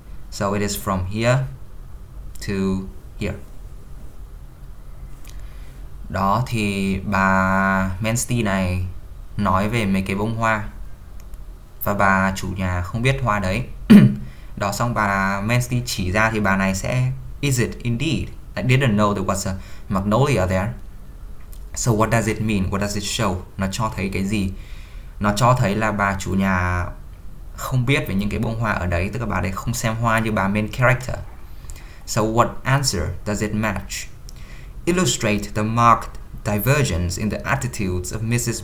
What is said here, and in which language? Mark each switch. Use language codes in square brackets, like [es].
[en] So it is from here to here. [vi] Đó thì bà Mansley này nói về mấy cái bông hoa, và bà chủ nhà không biết hoa đấy. Đó, xong bà Mansley chỉ ra thì bà này sẽ [en] is it indeed? I didn't know there was a magnolia there. So what does it mean? What does it show? [vi] Nó cho thấy cái gì? Nó cho thấy là bà chủ nhà không biết về những cái bông hoa ở đấy, tức là bà đấy không xem hoa như bà main character. [en] So what answer does it match? Illustrate the marked divergence in the attitudes of Mrs.